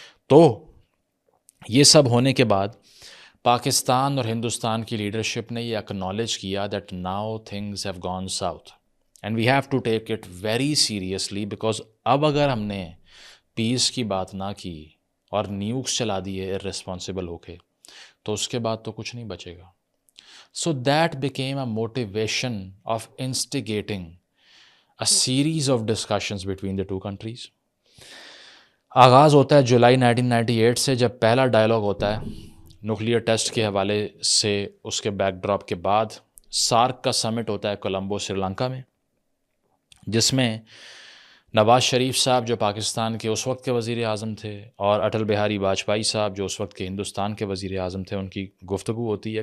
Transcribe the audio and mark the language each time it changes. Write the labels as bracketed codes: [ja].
[ur] تو یہ سب ہونے کے بعد پاکستان اور ہندوستان کی لیڈرشپ نے یہ اکنالج کیا [en] that now things have gone south and we have to take it very seriously, because [ur] اب اگر ہم نے پیس کی بات نہ کی اور نیوکس چلا دیے ارریسپانسبل ہو کے تو اس کے بعد تو کچھ نہیں بچے گا. [en] So that became a motivation of instigating a series of discussions between the 2 countries. [ur] آغاز ہوتا ہے جولائی 1998 سے، جب پہلا ڈائلاگ ہوتا ہے نیوکلیئر ٹیسٹ کے حوالے سے. اس کے بیک ڈراپ کے بعد سارک کا سمٹ ہوتا ہے کولمبو سری لنکا میں، جس میں نواز شریف صاحب جو پاکستان کے اس وقت کے وزیر اعظم تھے اور اٹل بہاری واجپئی صاحب جو اس وقت کے ہندوستان کے وزیر اعظم تھے، ان کی گفتگو ہوتی ہے.